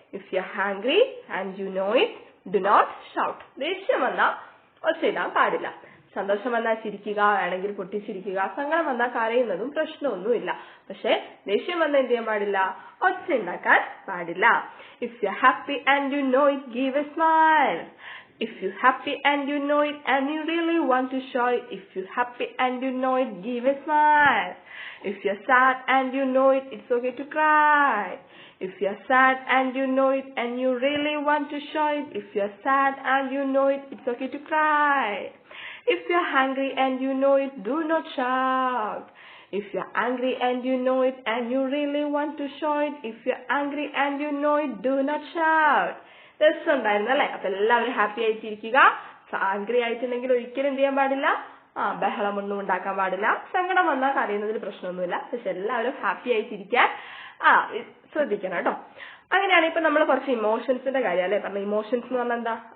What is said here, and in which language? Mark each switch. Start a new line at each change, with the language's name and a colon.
English: If you are hungry and you know it, do not shout.
Malayalam: ദേഷ്യം വന്നാൽ ഒച്ച ഇടാൻ പാടില്ല. സന്തോഷം വന്നാൽ ചിരിക്കുക, വേണമെങ്കിൽ പൊട്ടിച്ചിരിക്കുക. സങ്കടം വന്നാൽ കരയുന്നതും പ്രശ്നമൊന്നുമില്ല. പക്ഷെ ദേഷ്യം വന്നാൽ എന്ത് ചെയ്യാൻ പാടില്ല? ഒച്ച ഉണ്ടാക്കാൻ പാടില്ല.
English: If you happy and you know it, give a smile. If you happy and you know it and you really want to show it. If you happy and you know it, give a smile. If you're sad and you know it, it's okay to cry. If you're sad and you know it and you really want to show it. If you're sad and you know it, it's okay to cry. If you're hungry and you know it, do not shout. If you're angry and you know it and you really want to show it. If you're angry and you know it, do not shout.
Malayalam: രസമുണ്ടായിരുന്നു അല്ലേ? അപ്പൊ എല്ലാവരും happy ആയിട്ടിരിക്കുക. Angry ആയിട്ടുണ്ടെങ്കിൽ ഒരിക്കലും എന്ത് ചെയ്യാൻ പാടില്ല? ബഹളമൊന്നും ഉണ്ടാക്കാൻ പാടില്ല. സങ്കടം വന്നാൽ കരയുന്നതിൽ പ്രശ്നമൊന്നുമില്ല. പക്ഷെ എല്ലാവരും ഹാപ്പി ആയിട്ടിരിക്കാൻ ശ്രദ്ധിക്കണം കേട്ടോ. അങ്ങനെയാണ് ഇപ്പൊ നമ്മൾ കുറച്ച് ഇമോഷൻസിന്റെ കാര്യം അല്ലെ പറഞ്ഞ. ഇമോഷൻസ് എന്ന് പറഞ്ഞാൽ എന്താ?